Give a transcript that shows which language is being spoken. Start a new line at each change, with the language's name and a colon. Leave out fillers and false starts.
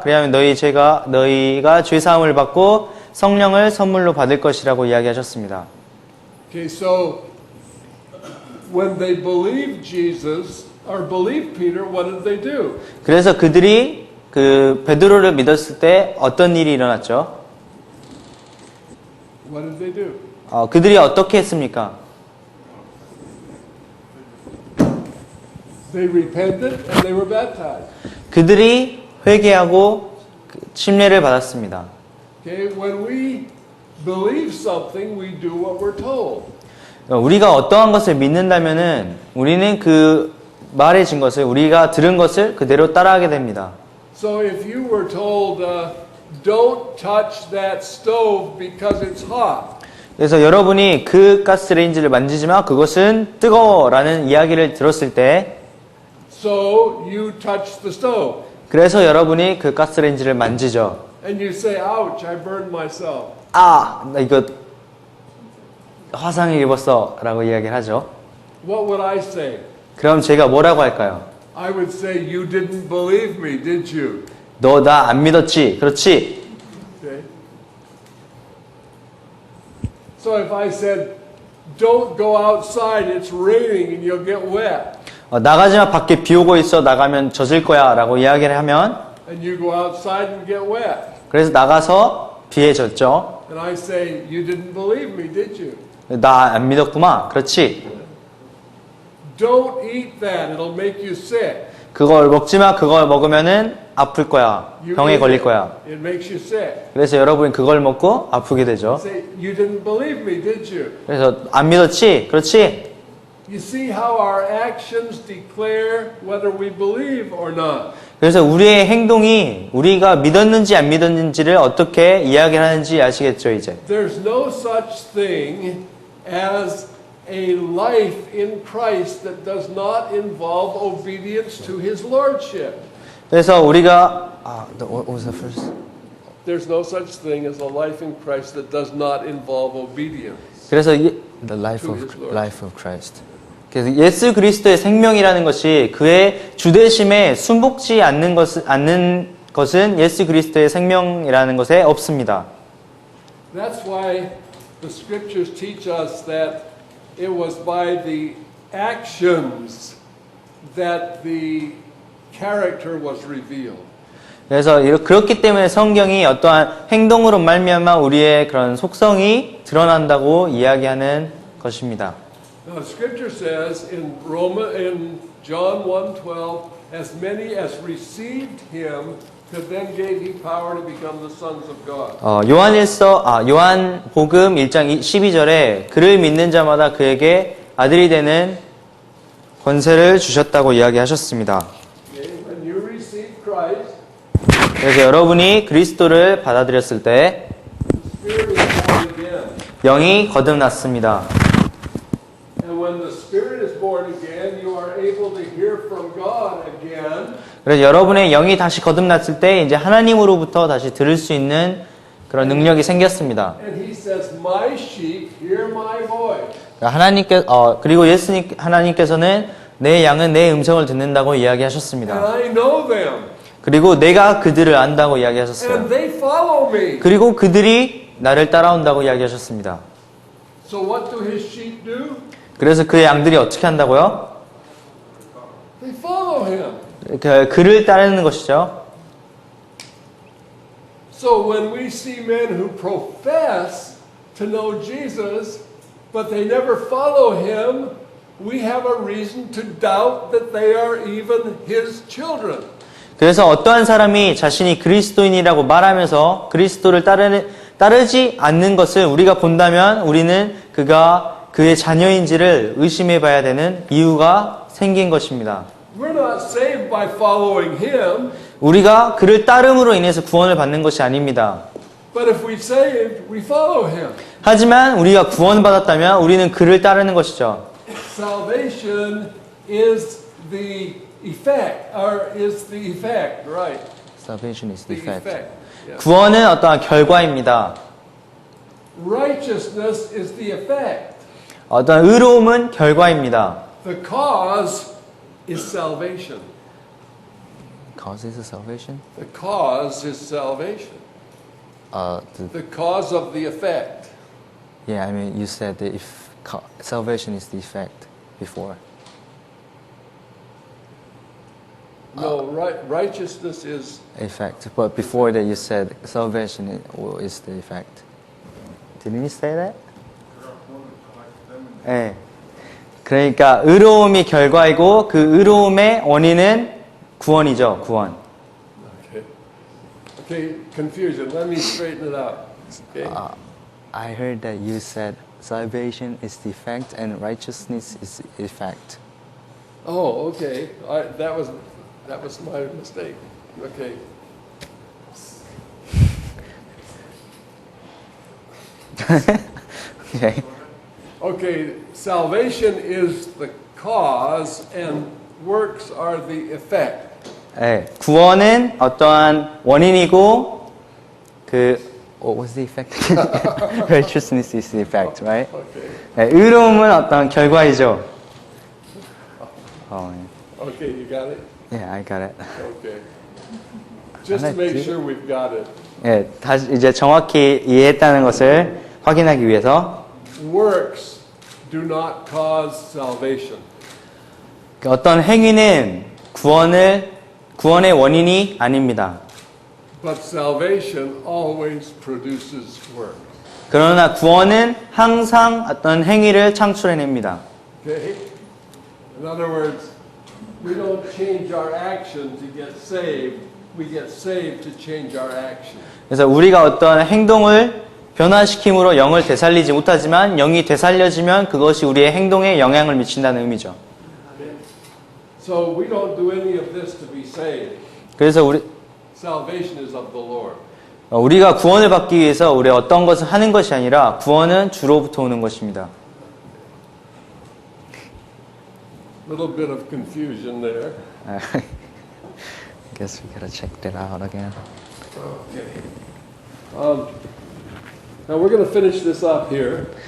Korean: 그리하면 너희가 죄 사함을 받고 성령을 선물로 받을 것이라고 이야기하셨습니다.
English: Okay, so when they believed Jesus or believed Peter, what did they do?
Korean: 그래서 그들이 그 베드로를 믿었을 때 어떤 일이 일어났죠?
English: What did they do?
Korean: 그들이 어떻게 했습니까?
English: They repented and they were baptized.
Korean: 그들이 회개하고 침례를 받았습니다.
English: Okay, when we believe something, we do what we're told.
Korean: 우리가 어떠한 것을 믿는다면은 우리는 그 말해진 것을 우리가 들은 것을 그대로 따라하게 됩니다.
English: So if you were told, don't touch that stove because it's hot.
Korean: 그래서 여러분이 그 가스레인지를 만지지 마, 그것은 뜨거워라는 이야기를 들었을 때
English: So you touch the stove.
Korean: 그래서 여러분이 그 가스레인지를 만지죠.
English: And you say, ouch, I burned myself.
Korean: 나 이거 화상을 입었어 라고 이야기를 하죠.
English: What would I say?
Korean: 그럼 제가 뭐라고 할까요?
English: I would say, you didn't believe me, did you?
Korean: 너 나 안 믿었지? 그렇지?
English: Okay. So if I said, don't go outside, it's raining and you'll get wet.
Korean: 나가지마, 밖에 비 오고 있어, 나가면 젖을 거야 라고 이야기를 하면
English: And you go outside and get wet.
Korean: 그래서 나가서 비에 젖죠.
English: And I say, you didn't believe me, did you?
Korean: 나 안 믿었구만. 그렇지?
English: Don't eat that, it'll make you sick.
Korean: 그걸 먹지마. 그걸 먹으면은 아플 거야.
English: You
Korean: 병에
English: eat
Korean: 걸릴
English: it,
Korean: 거야.
English: It makes you sick.
Korean: 그래서 여러분이 그걸 먹고 아프게 되죠.
English: Say, you didn't believe me, did you?
Korean: 그래서 안 믿었지? 그렇지?
English: You see how our actions declare whether we believe or not.
Korean: 그래서 우리의 행동이 우리가 믿었는지 안 믿었는지를 어떻게 이야기를 하는지 아시겠죠, 이제?
English: There's no such thing as a life in Christ that does not involve obedience to His Lordship.
Korean: 그래서 우리가
English: what was the first? There's no such thing as a life in Christ that does not involve obedience.
Korean: 그래서
English: the life of Christ.
Korean: 그래서 예수 그리스도의 생명이라는 것이 그의 주되심에 순복지 않는 것은 예수 그리스도의 생명이라는 것에 없습니다.
English: That's why the scriptures teach us that it was by the actions that the character was revealed.
Korean: 그래서 그렇기 때문에 성경이 어떠한 행동으로 말미암아 우리의 그런 속성이 드러난다고 이야기하는 것입니다.
English: Now, Scripture says in John 1:12, as many as received him, to them gave he power to become the sons of God.
Korean: 요한복음 1장 12절에 그를 믿는 자마다 그에게 아들이 되는 권세를 주셨다고 이야기하셨습니다.
English: Okay? When you receive Christ,
Korean: 그래서 여러분이 그리스도를 받아들였을 때
English: the Spirit is born again.
Korean: 영이 거듭났습니다.
English: And when the Spirit is born again, you are able to hear from God again.
Korean: 그래서 여러분의 영이 다시 거듭났을 때 이제 하나님으로부터 다시 들을 수 있는 그런 능력이 생겼습니다.
English: And he says, "My sheep hear my voice."
Korean: 그리고 하나님께서는 내 양은 내 음성을 듣는다고
English: And
Korean: 이야기하셨습니다.
English: I know them.
Korean: 그리고 내가 그들을 안다고 이야기하셨어요.
English: And they follow me.
Korean: 그리고 그들이 나를 따라온다고 이야기하셨습니다.
English: So what do his sheep do?
Korean: 그래서 그의 양들이 어떻게 한다고요?
English: They follow him.
Korean: 그를 따르는 것이죠.
English: So when we see men who profess to know Jesus, but they never follow him, we have a reason to doubt that they are even his children.
Korean: 그래서 어떠한 사람이 자신이 그리스도인이라고 말하면서 그리스도를 따르지 않는 것을 우리가 본다면 우리는 그가 그의 자녀인지를 의심해 봐야 되는 이유가 생긴 것입니다.
English: We're not saved by following him,
Korean: 우리가 그를 따름으로 인해서 구원을 받는 것이 아닙니다.
English: but if we're saved, we follow him.
Korean: 하지만 우리가 구원받았다면 우리는 그를 따르는 것이죠.
English: Salvation is the effect, or is the effect, right? Salvation is The effect. Yeah.
Korean: 구원은 어떠한 결과입니다.
English: Righteousness is the effect.
Korean: 어떠한 의로움은 결과입니다.
English: The cause is salvation. Cause is salvation? The cause is salvation. The cause of the effect. Yeah, I mean, you said that if salvation is the effect before. No, righteousness is Effect, but before that you said salvation is the effect. Didn't you say that?
Korean: 네. 그러니까 의로움이 결과이고 그 의로움의 원인은 구원이죠, 구원.
English: okay. Okay, confusion. Let me straighten it out. Okay. I heard that you said salvation is the effect and righteousness is the effect. Oh, okay. That was my mistake. Okay. Okay. Okay, salvation is the cause and works are the effect.
Korean: 네, 구원은 어떠한 원인이고
English: what was the effect? Righteousness is the effect, right? Okay.
Korean: 네, 의로움은 어떠한 결과이죠.
English: Okay, you got it? Yeah, I got it. Okay. Just to make sure we've got it.
Korean: 네, 다시 이제 정확히 이해했다는 것을 확인하기 위해서
English: Works do not cause salvation.
Korean: 어떤 행위는 구원의 원인이 아닙니다.
English: But salvation always produces works.
Korean: 그러나 구원은 항상 어떤 행위를 창출해냅니다.
English: Okay? In other words, we don't change our action to get saved. We get saved to change our action.
Korean: 그래서 우리가 어떤 행동을 변화시킴으로 영을 되살리지 못하지만 영이 되살려지면 그것이 우리의 행동에 영향을 미친다는 의미죠.
English: So we don't do any of this to be saved.
Korean: 그래서
English: Salvation is of the Lord.
Korean: 우리가 구원을 받기 위해서 우리 어떤 것을 하는 것이 아니라 구원은 주로부터 오는 것입니다.
English: Little bit of confusion there. I guess we gotta check that out again. Okay. Now we're going to finish this up here.